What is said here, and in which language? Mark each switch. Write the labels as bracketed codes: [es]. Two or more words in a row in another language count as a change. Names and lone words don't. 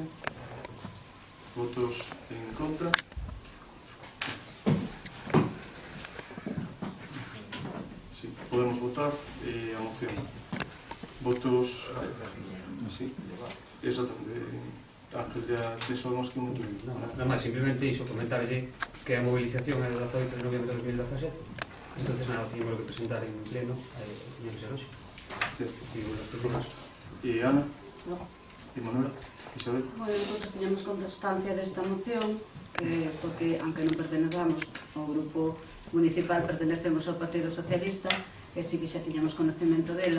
[es] ¿Votos en contra? Sí, podemos votar a moción. ¿Votos? Sí. Exactamente. Ángel, ya tienes algo más que no? [gl] Nada máis, simplemente iso, comentarlle que a movilización é do 18 de noviembre de 2017, [es] entonces nada, teníamos que [gl] presentar en pleno e ser hoxe. [es] ¿Y Ana? No. ¿Y Manuel? Isabel? Bueno, nosotros teníamos constancia [gl] desta moción porque, aunque non pertenezamos ao grupo municipal, pertenecemos ao Partido Socialista e si que xa tiñamos conocemento dela.